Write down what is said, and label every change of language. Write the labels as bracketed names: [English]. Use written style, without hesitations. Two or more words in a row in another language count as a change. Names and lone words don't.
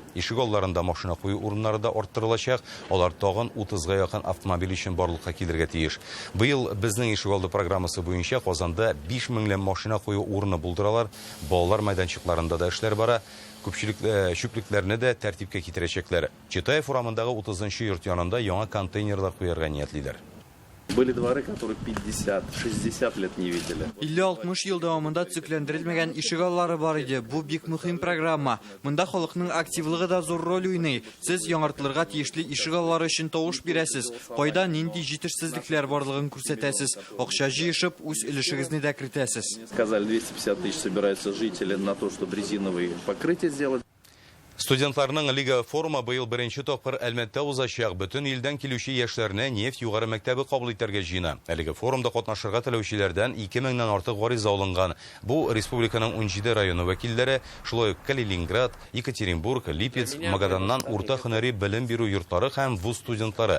[Tatar] Ишек алларында машина кую урыннары да арттырылачак. Алар тагын 30-га якын автомобиль өчен барлыкка килергә тиеш. Быел безнең ишек алды программасы буенча Казанда 5000 машина кую урыны булдыралар. Балалар майданчыкларында да эшләр бара. Күпчелек чүплекләрне дә тәртипкә китерәчәкләр. Читаев урамындагы 30-нчы йорт янында яңа контейнерлар куярга ниятлиләр. [Russian] Были дворы, которые 50-60 лет не видели. [Tatar] 50-60 ел дәвамында төзекләндерелмәгән ишегаллары бар иде. Бу бик мөһим программа. Монда халыкның активлыгы да зур роль уйный. Сез яңартылырга тиешле ишегаллары өчен тавыш бирәсез. Кайда нинди җитешсезлекләр барлыгын күрсәтәсез. Акча җыешып, үз өлешегезне дә кертәсез. [Russian] Сказали, 250 тысяч собираются жители на то, чтобы резиновые покрытия сделать. [Tatar] Студентларның лига форумы быел беренче тапкыр Әлмәттә узачак. Бөтен илдән килүче яшьләрне нефть югары мәктәбе кабул итәргә җыена. Әлеге форумда катнашырга теләүчеләрдән 2000-нән артык гариза алынган. Бу республиканың 17 районы вәкилләре, шулай ук Калининград, Екатеринбург, Липецк, Магаданнан урта һөнәри белем бирү йортлары һәм вуз студентлары.